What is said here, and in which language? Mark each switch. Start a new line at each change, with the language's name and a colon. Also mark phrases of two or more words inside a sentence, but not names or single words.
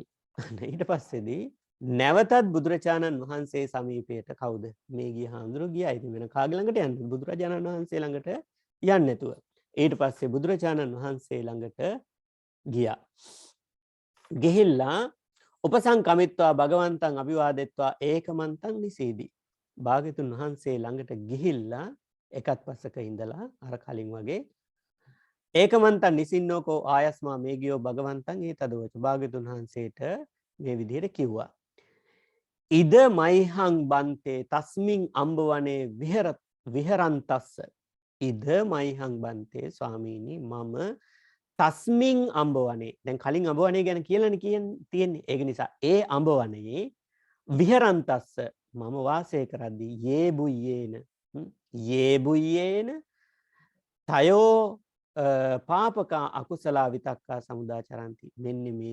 Sinhala: ඊට පස්සේදී නැවතත් බුදුරජාණන් වහන්සේ සමීපයට කවුද මේ ගිය හාමුදුරුවෝ ගියා. ඉතින් වෙන කාගේ ළඟට යන්නේ? බුදුරජාණන් වහන්සේ ළඟට යන්නේ නැතුව. ඊට පස්සේ බුදුරජාණන් වහන්සේ ළඟට ගියා.
Pali: ගිහිල්ලා උපසංකමිත්වා භගවන්තං අභිවාදෙත්වා ඒකමන්තං නිසීදී.
Sinhala: භාග්‍යතුන් වහන්සේ ළඟට ගිහිල්ලා එකත් පස්සක ඉඳලා අර කලින් වගේ
Pali: ඒකමන්තං නිසින්නෝකෝ ආයස්මා මේ ගියෝ භගවන්තං ඒතදවච.
Sinhala: භාග්‍යතුන් වහන්සේට මේ විදිහට කිව්වා.
Pali: ඉද මයිහං බන්තේ තස්මින් අම්බවනේ විහරන්තස්ස ඉද මයිහං බන්තේ
Sinhala: ස්වාමීනි මම තස්මින් අඹවනේ දැන් කලින් අඹවනේ ගැන කියලානේ තියෙන්නේ ඒක නිසා ඒ අඹවනේ විහරන්තස්ස මම වාසය කරද්දී
Pali: යේ බුයේන තයෝ පාපකා අකුසලා විතක්කා සමුදාචරಂತಿ
Sinhala: මෙන්න මේ